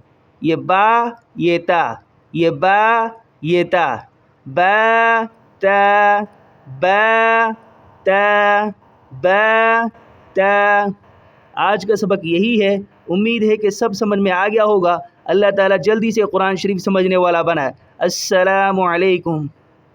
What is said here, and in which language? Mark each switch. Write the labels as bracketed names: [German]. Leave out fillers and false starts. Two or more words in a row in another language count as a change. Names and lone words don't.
[Urdu] یہ با، یہ تا، یہ با، یہ تا، با تا با تا با تا. آج کا سبق یہی ہے، امید ہے کہ سب سمجھ میں آ گیا ہوگا. اللہ تعالیٰ جلدی سے قرآن شریف سمجھنے والا بنائے. [Arabic] السلام علیکم.